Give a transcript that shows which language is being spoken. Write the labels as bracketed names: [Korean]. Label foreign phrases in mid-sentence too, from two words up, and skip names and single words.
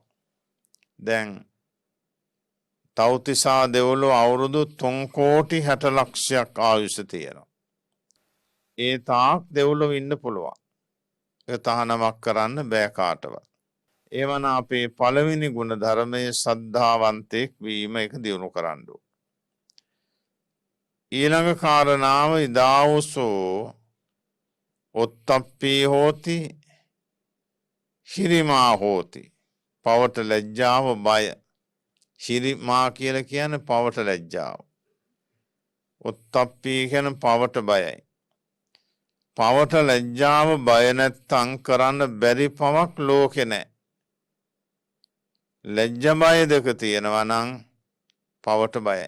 [Sinhala] දැන් තව්තිසා දෙවොලෝ අවුරුදු 3 කෝටි 60 ලක්ෂයක් ආයුෂ තියෙනවා. ඒ තාක් දෙවොලෝ ඉන්න පුළුවන්. ඒක තහනමක් කරන්න බෑ කාටවත්. එවන අපේ පළවෙනි ගුණ ධර්මයේ සද්ධාවන්තෙක් වීම එක දියුණු කරන්න ඕන. ඊළඟ කාරණාව [Pali] ඉදාවුසෝ ඔත්තප්පී හෝති හිරිමා හෝති. [Sinhala] පවට ලැජ්ජාව බය. හිරිමා කියලා කියන්නේ පවට ලැජ්ජාව. ඔත්තප්පී කියන පවට බයයි. පවට ලැජ්ජාව බය නැත්තම් කරන්න බැරි පවක් ලෝකේ නැහැ. ලැජ්ජ බය දෙක තියෙනවා නම් පවට බයයි.